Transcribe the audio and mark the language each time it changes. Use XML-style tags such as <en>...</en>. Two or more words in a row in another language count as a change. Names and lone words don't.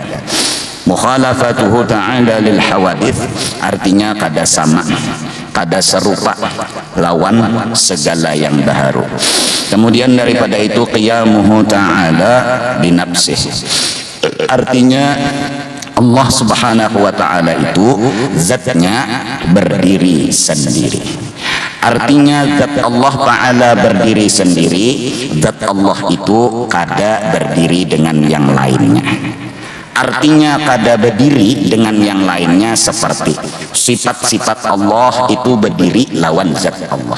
<ar>Mukhalafatuhu ta'ala lil hawadith</ar> <bjn>artinya kada sama, kada serupa, lawan segala yang baharu. Kemudian daripada itu</bjn> <ar>qiyamuhu ta'ala binafsih,</ar> <bjn>artinya Allah</bjn> <ar>subhanahu wa ta'ala</ar> <bjn>itu zatnya berdiri sendiri. Artinya zat Allah ta'ala berdiri sendiri, zat Allah itu kada berdiri dengan yang lainnya. Artinya kada berdiri dengan yang lainnya seperti sifat-sifat Allah itu berdiri lawan zat Allah.</bjn>